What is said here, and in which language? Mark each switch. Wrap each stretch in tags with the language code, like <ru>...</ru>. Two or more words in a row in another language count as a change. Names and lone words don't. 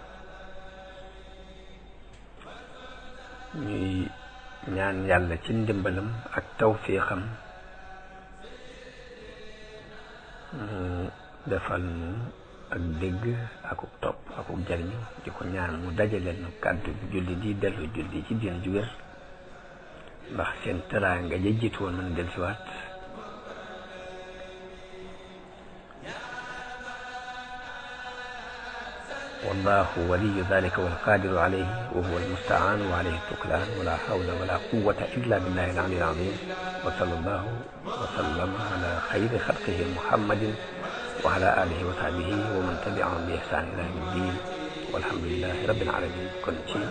<wo>ñuy ñaan yàlla ci ndimbalam ak tawfiixam mu defal nu ak dégg akuk topp akuk jariñu di ko ñaan mu dajaleel nu kàddu julli di dellu julli ci diine ju wér ndax seen teraanga ja jiitu woon mën a dellusiwaat</wo> <ar>والله ولي ذلك والقادر عليه وهو المستعان وعليه التكلان ولا حول ولا قوة إلا بالله العلي العظيم وصلى الله وسلم على خير خلقه محمد وعلى آله وصحبه ومن تبعهم بإحسان إلى يوم الدين والحمد لله رب العالمين كنت</ar>